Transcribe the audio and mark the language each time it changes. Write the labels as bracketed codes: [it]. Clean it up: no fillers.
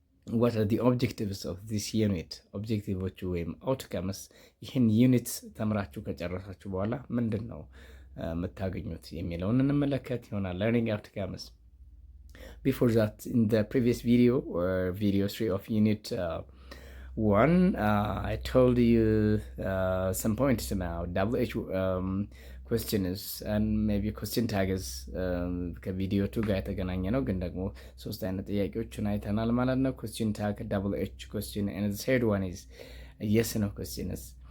[en] What are the objectives of this unit? [am] ኦብጀክቲቮቹ ወይም አውትካምስ ይህን ዩኒት ተምራችሁ ከጨረሳችሁ በኋላ ምንድን ነው የምታገኙት የሚለውን እንመለከት ይሆናል። learning outcomes. [en] Before that, in the previous video or video 3 of unit 1, I told you some points about WH questions and maybe question tags [am] ከቪዲዮ 2 ጋር የተገናኘ ነው፣ ግን ደግሞ ሶስት አይነት ጥያቄዎችን አይተናል ማለት ነው። [en] question tag, WH question, and the third one is yes no questions.